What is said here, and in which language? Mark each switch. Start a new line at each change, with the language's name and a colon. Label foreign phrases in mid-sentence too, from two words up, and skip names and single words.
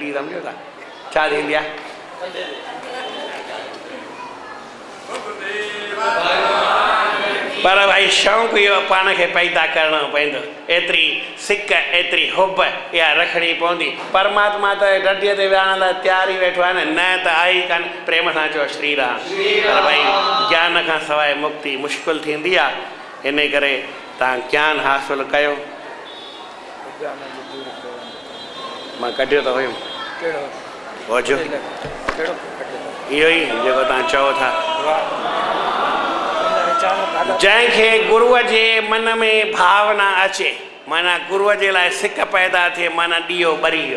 Sindhi: डॾी सम्झो था छा थींदी आहे? पर भाई शौक़ु इहो पाण खे पैदा करणो पवंदो। एतिरी सिक एतिरी हुब इहा रखणी पवंदी। परमात्मा त डॾीअ ते विहण लाइ तयार ई वेठो आहे न त आई कान। प्रेम सां चओ श्री राम। पर भाई ज्ञान खां सवाइ मुक्ति मुश्किल थींदी आहे। इन करे तव्हां ज्ञान हासिलु कयो। मां कढियो त हुयुमि ओझो इहो ई जेको तव्हां चओ था। जंहिंखे गुरुअ जे मन में भावना अचे, माना गुरुअ जे लाइ सिक पैदा थिए, माना ॾीओ ॿरी वियो।